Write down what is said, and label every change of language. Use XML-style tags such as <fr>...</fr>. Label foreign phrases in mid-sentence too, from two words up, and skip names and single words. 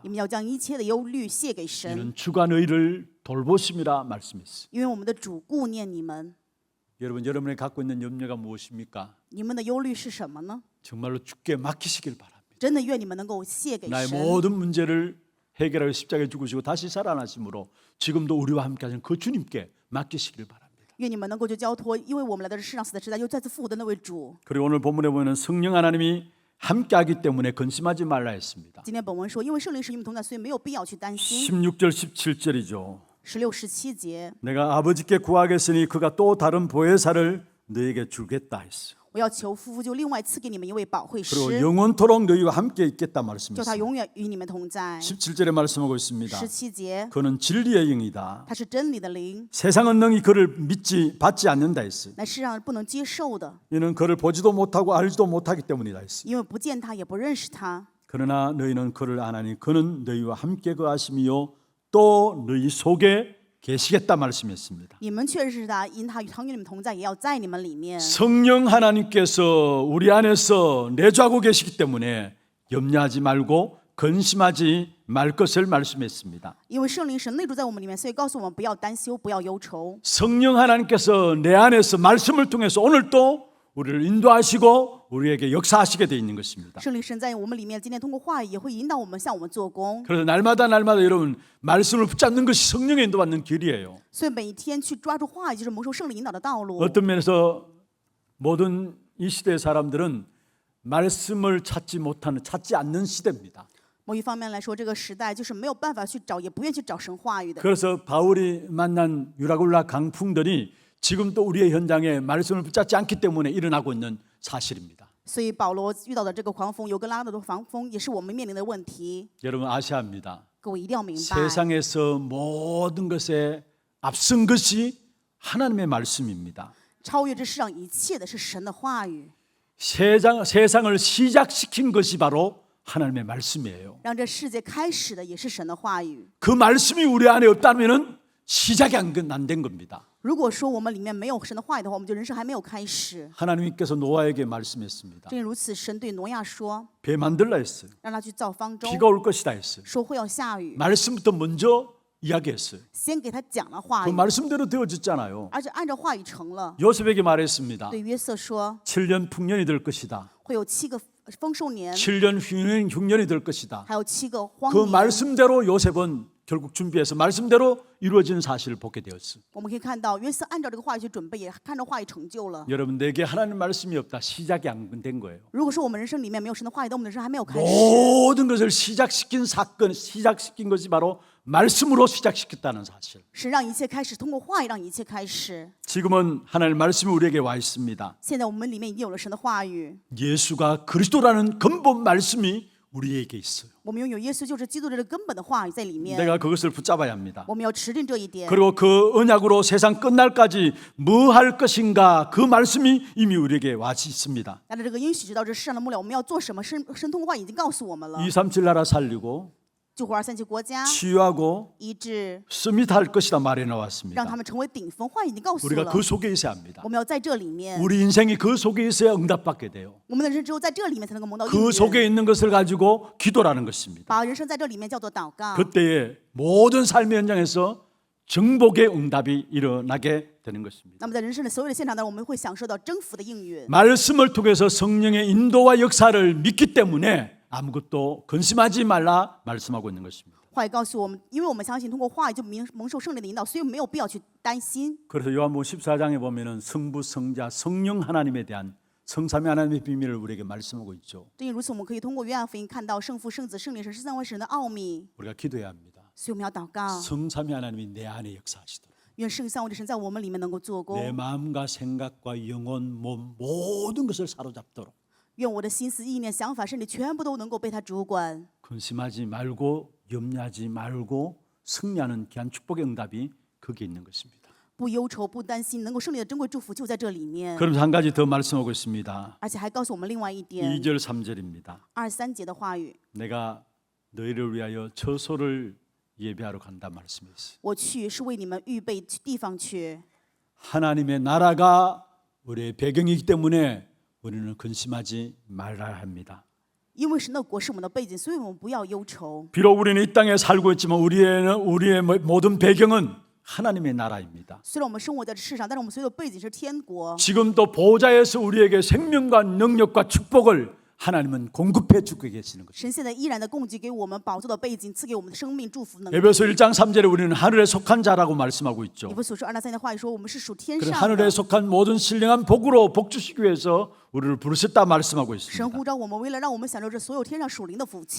<zh>你们要将一切的忧虑卸给神，</zh> <ko>이는 주가 너희를 돌보심이라 말씀했어요.</ko> <zh>因为我们的主顾念你们。</zh> <ko>여러분 여러분이 갖고 있는 염려가 무엇입니까?</ko> <zh>你们的忧虑是什么呢？</zh> <ko>정말로 주께 맡기시길 바랍니다.</ko> <zh>真的愿你们能够卸给</zh> <ko>나의</ko> <zh>神。</zh> <ko>모든 문제를 해결하여 십자가에 죽으시고 다시 살아나심으로 지금도 우리와 함께 하신 그 주님께 맡기시길 바랍니다.</ko> <zh>愿你们能够就交托，因为我们来到这世上死的时代，又再次复活的那位主。</zh> <ko>그리고 오늘 본문에 보면 성령 하나님이 함께하기 때문에 근심하지 말라 했습니다.</ko> <zh>今天本文说，因为圣灵是与你们同在，所以没有必要去担心。</zh> <ko>16절 17절이죠.</ko> <zh>16、17节，</zh> <ko>내가 아버지께 구하겠으니 그가 또 다른 보혜사를 너에게 주겠다 했어.</ko> <zh>我要求夫妇就另外赐给你们一位保惠师，</zh> <ko>그리고 영원토록 너희와 함께 있겠다</ko> <zh>叫他</zh> <ko>말씀했어요.</ko> <zh>永远与你们同在。</zh> <ko>17절에 말씀하고 있습니다.</ko> <zh>17节，</zh> <ko>그는 진리의 영이다.</ko> <zh>他是真理的灵，</zh> <ko>세상은 능히 그를 받지 않는다 했어요.</ko> <zh>乃世上不能接受的，</zh> <ko>이는 그를 보지도 못하고 알지도 못하기 때문이다 했어요.</ko> <zh>因为不见他，也不认识他。</zh> <ko>그러나 너희는 그를 아나니 그는 너희와 함께 거하심이요 또 너희 속에 계시겠다 말씀했습니다.</ko> <zh>你们却认识他，因他常与你们同在，也要在你们里面。</zh> <ko>성령 하나님께서 우리 안에서 내주하고 계시기 때문에 염려하지 말고 근심하지 말 것을 말씀했습니다.</ko> <zh>因为圣灵神内住在我们里面，所以告诉我们不要担忧，不要忧愁。</zh> <ko>성령 하나님께서 내 안에서 말씀을 통해서 오늘도 우리를 인도하시고 우리에게 역사하시게 돼 있는 것입니다.</ko> <zh>圣灵神在我们里面，今天通过话语也会引导我们，向我们做工。</zh> <ko>그래서 날마다 여러분 말씀을 붙잡는 것이 성령의 인도받는 길이에요.</ko> <zh>所以每一天去抓住话语，就是蒙受圣灵引导的道路。</zh> <ko>어떤 면에서 모든 이 시대의 사람들은 말씀을 찾지 않는 시대입니다.</ko> <zh>某一方面来说，这个时代就是没有办法去找，也不愿去找神话语的。</zh> <ko>그래서 바울이 만난 유라굴라 강풍들이 지금 또 우리의 현장에 말씀을 붙잡지 않기 때문에 일어나고 있는 사실입니다.</ko> <zh>所以保罗遇到的这个狂风，有跟拉的狂风，也是我们面临的问题。</zh> <ko>여러분 아셔야 합니다.</ko> <zh>各位一定要明白，</zh> <ko>세상에서 모든 것에 앞선 것이 하나님의 말씀입니다.</ko> <zh>超越这世上一切的是神的话语，</zh> <ko>세상을 시작시킨 것이 바로 하나님의 말씀이에요.</ko> <zh>让这世界开始的也是神的话语。</zh> <ko>그 말씀이 우리 안에 없다면은 시작이 안 된 겁니다.</ko> <zh>如果说我们里面没有神的话语的话，我们就人生还没有开始。</zh> <ko>하나님께서 노아에게 말씀했습니다.</ko> <zh>正如此，神对挪亚说，</zh> <ko>배 만들라 했어요.</ko> <zh>让他去造方舟，</zh> <ko>비가 올 것이다 했어요.</ko> <zh>说会要下雨，</zh> <ko>말씀부터 먼저 이야기했어요.</ko> <zh>先给他讲了话</zh> <ko>그</ko> <zh>语，</zh> <ko>말씀대로 되어졌잖아요.</ko> <zh>而且按照话语成了。</zh> <ko>요셉에게 말했습니다.</ko> <zh>对约瑟说，</zh> <ko>7년 풍년이 될 것이다.</ko> <zh>会有7个丰收年，</zh> <ko>7년 흉년이 될 것이다.</ko> <zh>还有7个荒</zh> <ko>그</ko> <zh>年。</zh> <ko>말씀대로 요셉은 결국 준비해서 말씀대로 이루어지는 사실을 보게 되었어요.</ko> <zh>我们可以看到，约瑟按照这个话语去准备，也按照话语成就了。</zh> <ko>여러분 내게 하나님 말씀이 없다. 시작이 안 된 거예요.</ko> <zh>如果说我们人生里面没有神的话语，那我们的人生还没有开始。</zh> <ko>모든 것을 시작시킨 것이 바로 말씀으로 시작시켰다는 사실.</ko> <zh>神让一切开始，通过话语让一切开始。</zh> <ko>지금은 하나님 말씀이 우리에게 와 있습니다.</ko> <zh>现在我们里面已经有了神的话语，</zh> <ko>예수가 그리스도라는 근본 말씀이 우리에게 있어요.</ko> <zh>我们拥有耶稣就是基督这个根本的话语在里面。</zh> <ko>내가 그것을 붙잡아야 합니다.</ko> <zh>我们要持定这一点。</zh> <ko>그리고 그 언약으로 세상 끝날까지 뭐 할 것인가 그 말씀이 이미 우리에게 와 있습니다.</ko> <zh>按照这个应许，直到这世上的末了，我们要做什么？神通过话语已经告诉我们了。</zh> <ko>237 나라 살리고</ko> <zh>救活237国家，</zh> <ko>치유하고</ko> <zh>医治，</zh> <ko>서밋할 것이다 말해</ko> <zh>让</zh> <ko>나왔습니다.</ko> <zh>他们成为顶峰。话语已经告诉</zh> <ko>우리가</ko> <zh>了，</zh> <ko>그 속에 있어야 합니다.</ko> <zh>我们要在这里面。</zh> <ko>우리 인생이 그 속에 있어야 응답받게 돼요.</ko> <zh>我们的人生只有在这里面才能够蒙到应</zh> <ko>그</ko> <zh>允。</zh> <ko>속에 있는 것을 가지고 기도라는 것입니다.</ko> <zh>把人生在这里面叫做祷告。</zh> <ko>그때에 모든 삶의 현장에서 정복의 응답이 일어나게 되는 것입니다.</ko> <zh>那么在人生的所有的现场当中，我们会享受到征服的应允。</zh> <ko>말씀을 통해서 성령의 인도와 역사를 믿기 때문에 아무것도 근심하지 말라 말씀하고 있는 것입니다.</ko> <zh>话语告诉我们，因为我们相信通过话语就蒙受圣灵的引导，所以没有必要去担心。</zh> <ko>그래서 요한복음 14장에 보면은 성부, 성자, 성령 하나님에 대한 성삼위 하나님의 비밀을 우리에게 말씀하고 있죠.</ko> <zh>正因如此，我们可以通过约翰福音看到圣父、圣子、圣灵神是三位神的奥秘，</zh> <ko>우리가 기도해야 합니다.</ko> <zh>所以我们要祷告，</zh> <ko>성삼위 하나님이 내 안에 역사하시도록</ko> <zh>愿圣三位的神在我们里面能够做</zh> <ko>내</ko> <zh>工，</zh> <ko>마음과 생각과 영혼, 몸 모든 것을 사로잡도록</ko> <zh>愿我的心思、意念、想法、身体全部都能够被他主管。</zh> <ko>근심하지 말고 염려하지 말고 승리하는 귀한 축복의 응답이 거기에 있는 것입니다.</ko> <zh>不忧愁、不担心，能够胜利的珍贵祝福就在这里面。</zh> <ko>그러면서 한 가지 더 말씀하고 있습니다.</ko> <zh>而且还告诉我们另外一点，</zh> <ko>2절 3절입니다.</ko> <zh>23 节的话语，</zh> <ko>내가 너희를 위하여 처소를 예배하러 간다 말씀했어요.</ko> <zh>我去是为你们预备地方去。</zh> <ko>하나님의 나라가 우리의 배경이기 때문에 우리는 근심하지 말아야 합니다.</ko> <zh>因为神的国是我们的背景，所以我们不要忧愁。</zh> <ko>비록 우리는 이 땅에 살고 있지만 우리의 모든 배경은 하나님의 나라입니다.</ko> <zh>虽然我们生活在这世上，但是我们所有的背景是天国。</zh> <ko>지금도 보좌에서 우리에게 생명과 능력과 축복을 하나님은 공급해 주고 계시는 것입니다.</ko> <zh>神现在依然的供给给我们宝座的背景，赐给我们的生命祝福能力。</zh> <ko>에베소 1장 3절에 우리는 하늘에 속한 자라고 말씀하고 있죠.</ko> <zh>以弗所书2章3节的话语说，我们是属天</zh> <ko>그런</ko> <zh>上</zh> <ko>하늘에</ko> <zh>的。</zh> <ko>속한 모든 신령한 복으로 복 주시기 위해서 우리를 부르셨다 말씀하고</ko> <zh>神</zh> <ko>있습니다.</ko> <zh>呼召我们，为了让我们享受这所有天上属灵的福气。</zh>